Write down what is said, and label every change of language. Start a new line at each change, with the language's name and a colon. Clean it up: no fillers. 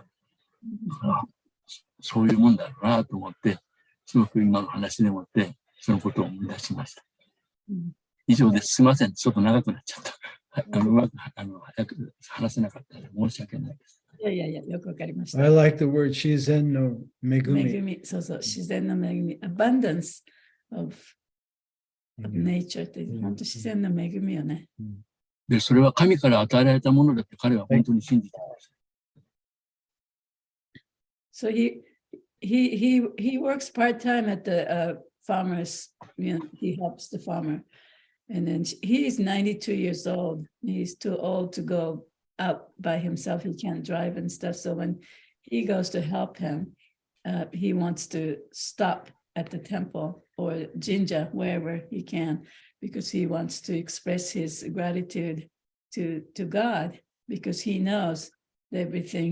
Japanese: だからそういうもんだろうなと思って、すごく今の話でもってそのことを思い出しました。以上です。すみません、ちょっと長くなっちゃった。うまく早く話せなかったので申し訳ないです。いやいやいや、よくわかりました。
English: I like the word 自然の恵み。
Japanese: 恵み、そうそう、自然の恵み。 abundance of nature って、本当自然の恵みよね。で、それは神から与えられたものだって彼は本当に信じていました。
English: So he works part-time at the farmers, he helps the farmer. And then he's 92 years old. He's too old to go out by himself. He can't drive and stuff. So when he goes to help him, he wants to stop at the temple or jinja, wherever he can, because he wants to express his gratitude to God, because he knows everything.